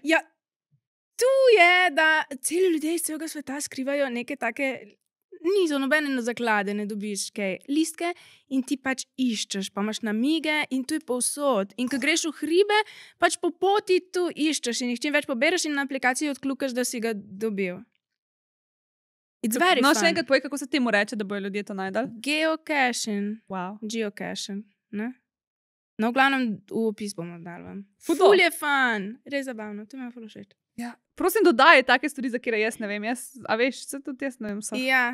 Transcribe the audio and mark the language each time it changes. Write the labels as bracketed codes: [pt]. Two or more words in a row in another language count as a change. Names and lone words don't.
[sl] Ja, tu je, da celi ljudje iz celega sveta skrivajo neke take, niso nobene zaklade, ne dobiš kaj listke in ti pač iščeš, pa imaš namige in tu je povsod. In ko greš v hribe, pač po poti tu iščeš in jih čim več pobereš in na aplikaciji odklukaš, da si ga dobil. [en] It's very [sl] No, [en] fun. [sl] še enkrat povej, kako se temu reče, da bojo ljudje to najdali. Geocaching, Wow. geocaching, ne? No, v glavnem v opis bomo dali vam. Ful to. Ful je fun, res zabavno, to mi je ful všeč. Ja. Prosim, dodaj take stvari, za kere jaz ne vem. A veš, se tudi jaz ne vem. Ja,